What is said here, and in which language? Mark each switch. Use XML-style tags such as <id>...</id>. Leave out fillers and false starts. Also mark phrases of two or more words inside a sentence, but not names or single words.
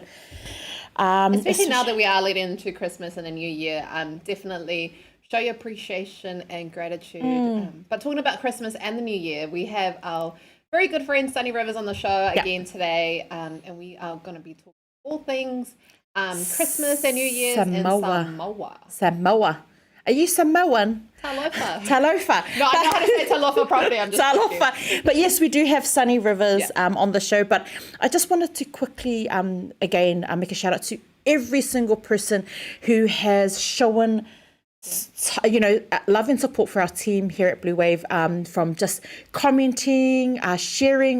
<en>Especially now that we are leading into Christmas and the New Year, definitely show your appreciation and gratitude. But talking about Christmas and the New Year, we have our very good friend Sunny Rivers on the show again today, and we are going to be talking all things Christmas and New Year's in Samoa. Samoa. Are you Samoan? Talofa. Talofa. No, I know how to say talofa properly. I'm just Talofa. But yes, we do have Sunny Rivers on the show. But I just wanted to quickly, again, make a shout out to every single person who has shown love and support for our team here at Blue Wave, from just commenting, sharing.</en>